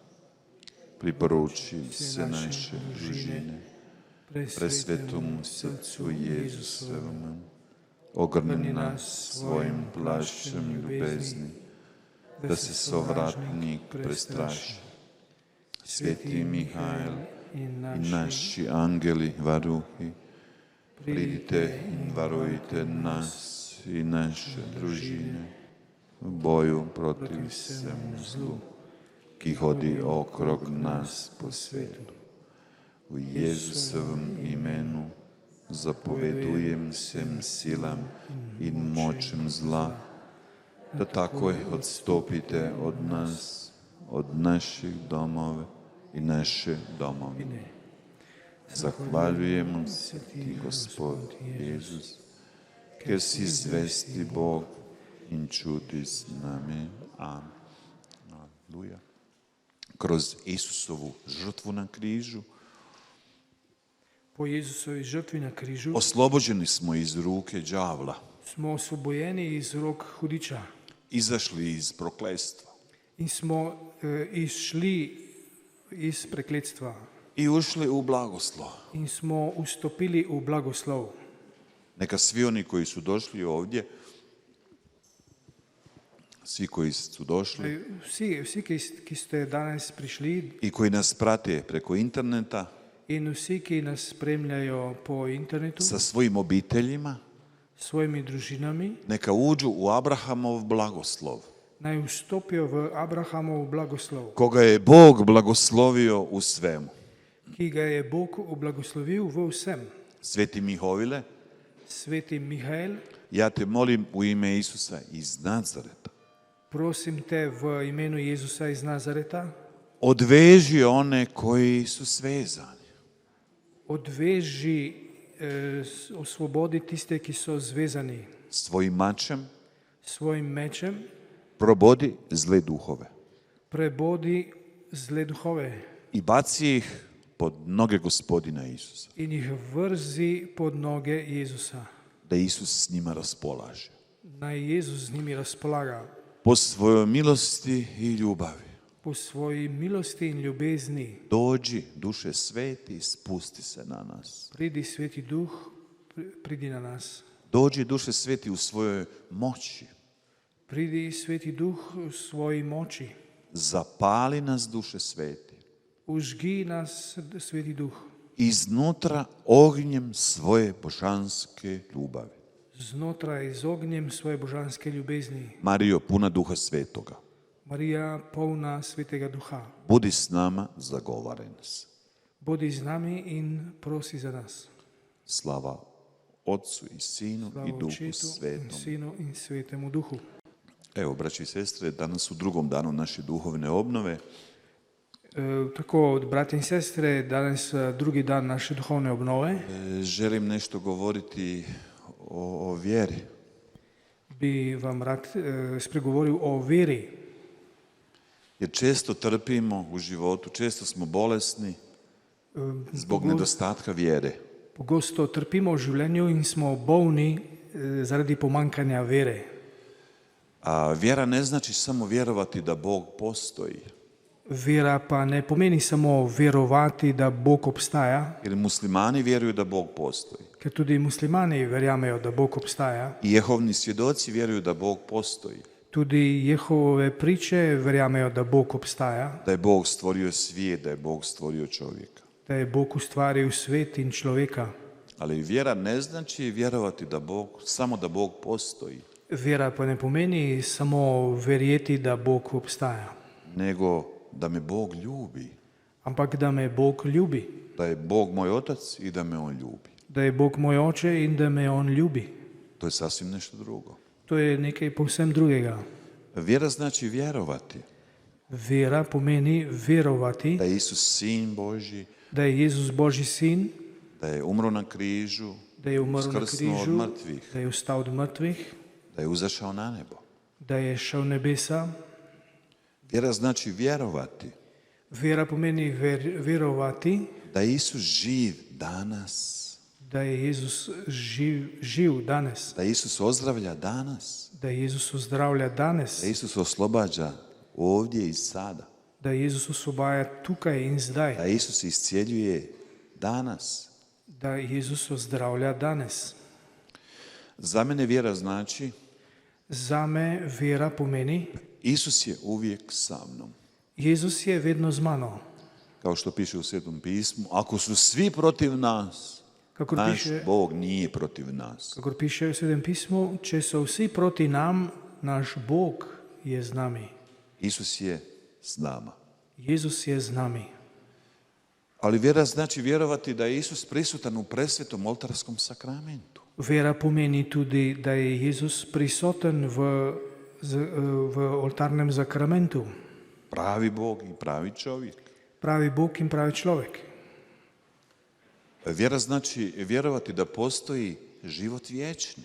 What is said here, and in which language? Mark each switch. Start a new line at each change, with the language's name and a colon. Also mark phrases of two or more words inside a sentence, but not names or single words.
Slovenian: Priporuči se naše družine, presvetomu srcu Jezusovom, ogrni nas svojim plašćem ljubezni, da se sovratnik prestraši. Sveti Mihajl i naši angeli varuhi, pridite i varujte nas i naše družine u boju protiv svemu zlu, ki hodi okrog nas po svetu. U Jezusovom imenu zapovedujem svem silam in močem zla, da takoj odstopite od nas, od naših domov i naše domovine. Zahvaljujemo se Ti, Gospod Jezus, ker si zvesti Bog in čuti s nami. Amen. Aleluja.
Croatian: Kroz Isusovu žrtvu na križu
Slovenian: po Jezusovi žrtvi na križu
Croatian: oslobođeni smo iz ruke đavla,
Slovenian: smo osvobojeni iz rok hudiča
Croatian: izašli iz prokletstva
Slovenian: in smo izšli iz prekletstva
Croatian: i ušli u blagoslov.
Slovenian: in smo vstopili v blagoslov.
Croatian: Neka svi oni koji su došli ovdje, svi koji su došli
Slovenian: Vsi, ki ste danes prišli
Croatian: i koji nas prate preko interneta,
Slovenian: in vsi, ki nas spremljajo po internetu,
Croatian: sa svojim obiteljima,
Slovenian: s svojimi družinami,
Croatian: neka uđu u Abrahamov blagoslov,
Slovenian: naj vstopijo v Abrahamov blagoslov,
Croatian: koga je Bog blagoslovio u svemu.
Slovenian: ki ga je Bog oblagoslovil v vsem.
Croatian: Sveti Mihovile,
Slovenian: Sveti Mihajl,
Croatian: ja te molim u ime Isusa iz Nazareta,
Slovenian: prosim te v imenu Jezusa iz Nazareta,
Croatian: odveži one koji su svezani.
Slovenian: odveži, osvobodi tiste, ki so zvezani
Croatian: Svojim mačem
Slovenian: svojim mečem,
Croatian: probodi zle duhove
Slovenian: prebodi zle duhove
Croatian: i baci ih pod noge Gospodina Isusa,
Slovenian: in jih vrzi pod noge Jezusa.
Croatian: da Isus s njima raspolaže.
Slovenian: Naj Jezus z njimi razpolaga
Croatian: Po svojoj milosti i ljubavi.
Slovenian: po svoji milosti in ljubezni.
Croatian: Dođi, duše sveti, spusti se na nas.
Slovenian: Pridi, Sveti Duh, pridi na nas.
Croatian: Dođi, duše sveti, u svojoj moći.
Slovenian: Pridi, Sveti Duh, v svoji moči.
Croatian: Zapali nas, duše sveti,
Slovenian: Užgi nas, Sveti Duh,
Croatian: iznutra ognjem svoje božanske ljubavi.
Slovenian: znotraj z ognjem svoje božanske ljubezni.
Croatian: Marijo, puna duha svetoga,
Slovenian: Marija, polna Svetega Duha,
Croatian: budi s nama, zagovaraj nas.
Slovenian: bodi z nami in prosi za nas.
Croatian: Slava Otcu i Sinu
Slovenian: Slava
Croatian: i Duhu
Slovenian: Očetu in
Croatian: Svetom.
Slovenian: Sinu in Svetemu Duhu.
Croatian: Evo, braći i sestre, danas u drugom danu naše duhovne obnove
Slovenian: Tako, brati in sestre, danes drugi dan naše duhovne obnove.
Croatian: želim nešto govoriti o vjeri.
Slovenian: Bi vam rad spregovoril o veri.
Croatian: Jer često trpimo u životu, često smo bolesni zbog nedostatka vjere.
Slovenian: Pogosto trpimo v življenju in smo bolni zaradi pomankanja vere.
Croatian: A vjera ne znači samo vjerovati da Bog postoji.
Slovenian: Vera pa ne pomeni samo verovati, da Bog obstaja,
Croatian: Jer muslimani vjeruju da Bog postoji.
Slovenian: ker tudi muslimani verjamejo, da Bog obstaja.
Croatian: I Jehovni svjedoci vjeruju da Bog postoji.
Slovenian: Tudi Jehove priče verjamejo, da Bog obstaja,
Croatian: Da je Bog stvorio svijet, da je Bog stvorio čovjeka.
Slovenian: da je Bog ustvaril svet in človeka.
Croatian: Ali vjera ne znači vjerovati samo da Bog postoji,
Slovenian: Vera pa ne pomeni samo verjeti, da Bog obstaja,
Croatian: nego da me Bog ljubi.
Slovenian: ampak da me Bog ljubi,
Croatian: Da je Bog moj otac i da me On ljubi.
Slovenian: da je Bog moj oče in da me on ljubi.
Croatian: To je sasvim nešto drugo.
Slovenian: To je nekaj povsem drugega.
Croatian: Vjera znači vjerovati
Slovenian: Vera pomeni verovati,
Croatian: da je Isus sin Božji,
Slovenian: da je Jezus Božji sin,
Croatian: da je umro na križu,
Slovenian: da je umrl na
Croatian: uskrsnuo od
Slovenian: križu,
Croatian: mrtvih,
Slovenian: da je vstal od mrtvih,
Croatian: da je uzašao na nebo.
Slovenian: da je šel nebesa.
Croatian: Vjera znači vjerovati
Slovenian: Vera pomeni verovati,
Croatian: da je Isus živ danas,
Slovenian: da je Jezus živ danes,
Croatian: da Isus ozdravlja danas,
Slovenian: da Jezus ozdravlja danes,
Croatian: da Isus oslobađa ovdje i sada,
Slovenian: da Jezus osvobaja tukaj in
Croatian: da
Slovenian: zdaj,
Croatian: Isus iscijeljuje danas.
Slovenian: da Jezus ozdravlja danes.
Croatian: Za mene vjera znači
Slovenian: Za me vera pomeni,
Croatian: Isus je uvijek sa mnom.
Slovenian: Jezus je vedno z mano.
Croatian: Kao što piše u Svetom pismu, ako su svi protiv nas,
Slovenian: Kakor
Croatian: naš
Slovenian: piše,
Croatian: Bog nije protiv nas.
Slovenian: kakor piše v Svetem pismu, če so vsi proti nam, naš Bog je z nami.
Croatian: Isus je s nama.
Slovenian: Jezus je z nami.
Croatian: Ali vjera znači vjerovati da je Isus prisutan u presvetom oltarskom sakramentu.
Slovenian: Vera pomeni tudi, da je Jezus prisoten v oltarnem zakramentu.
Croatian: Pravi Bog i pravi čovjek.
Slovenian: Pravi Bog in pravi človek.
Croatian: Vjera znači vjerovati da postoji život vječni.